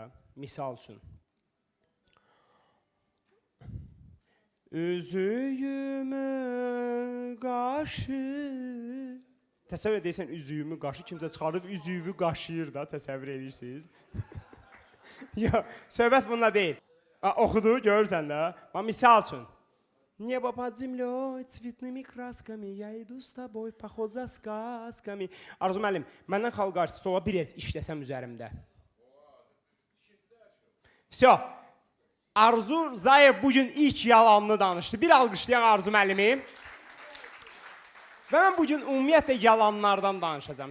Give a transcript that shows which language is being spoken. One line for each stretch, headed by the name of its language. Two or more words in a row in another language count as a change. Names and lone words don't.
Azerbaijani: Misal üçün. Üzüyümü qaşı. Təsəvvür edirsən, üzüyümü qaşı. Kimsə çıxarıb üzüyümü qaşıyır da, təsəvvür edirsiniz. Yox, söhbət bununla deyil. Oxudu, görürsən də. Misal üçün.
Russian: Небо под землей, цветными красками, я иду с тобой, поход за сказками.
Azerbaijani: Arzu müəllim, məndən xalq artisti ola bir ez işləsəm üzərimdə.
Russian: Всё.
Azerbaijani: Arzu Zayev bugün ilk yalanını danışdı. Bir alqışlayaq Arzu müəllimi. Və mən bugün ümumiyyətlə yalanlardan danışacağam.